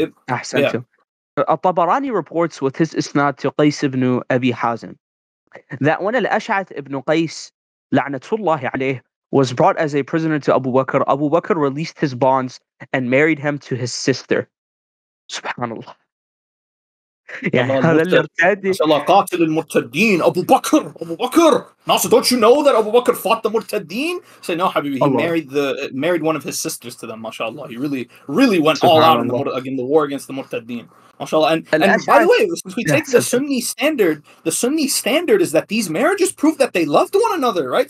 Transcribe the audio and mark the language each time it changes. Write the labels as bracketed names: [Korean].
[English] Ahsant. Al-Tabarani reports with his isnad to Qais ibn Abi Hazim that when al-Ash'ath ibn Qais la'natullahi alayh was brought as a prisoner to Abu Bakr released his bonds and married him to his sister. Subhanallah. [Arabic] يعني هذا المرتد قاتل المرتدين Abu Bakr. [English] Nasser, don't you know that Abu Bakr fought the Murtaddeen? Say no, Habibi. He married one of his sisters to them. MashaAllah. He really went all out in the war against the Murtaddeen. MashaAllah. And by the way, since we take the Sunni standard is that these marriages prove that they loved one another, right?